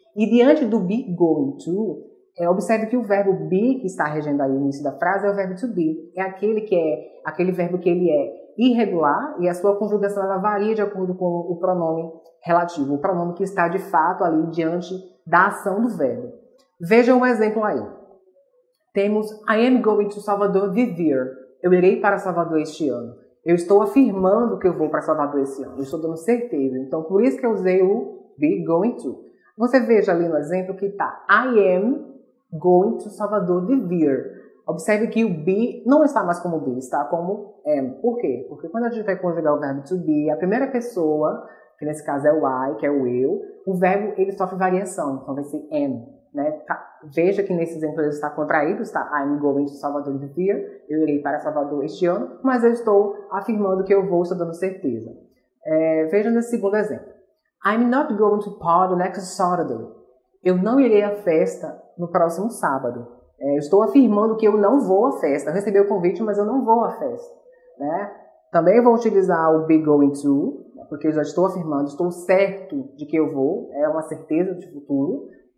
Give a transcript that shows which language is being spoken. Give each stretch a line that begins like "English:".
Portuguese: E diante do be going to, observe que o verbo be, que está regendo aí o início da frase, é o verbo to be. É aquele verbo que ele é irregular e a sua conjugação ela varia de acordo com o pronome relativo, o pronome que está de fato ali diante da ação do verbo. Veja um exemplo aí. Temos
English: I am going to Salvador this year.
Portuguese: Eu irei para Salvador este ano. Eu estou afirmando que eu vou para Salvador esse ano. Eu estou dando certeza. Então, por isso que eu usei o be going to. Você veja ali no exemplo que está
English: I am going to Salvador this year.
Portuguese: Observe que o be não está mais como be, está como am. Por quê? Porque quando a gente vai conjugar o verbo to be, a primeira pessoa, que nesse caso é o I, que é o eu, o verbo ele sofre variação. Então vai ser am. Né? Veja que nesse exemplo ele está contraído, está
English: I'm going to Salvador this year,
Portuguese: eu irei para Salvador este ano, mas eu estou afirmando que eu vou, estou dando certeza. Veja nesse segundo exemplo.
English: I'm not going to party next Saturday.
Portuguese: Eu não irei à festa no próximo sábado. Eu estou afirmando que eu não vou à festa. Eu recebi o convite, mas eu não vou à festa. Né? Também vou utilizar o be going to, porque eu já estou afirmando, estou certo de que eu vou, é uma certeza de futuro.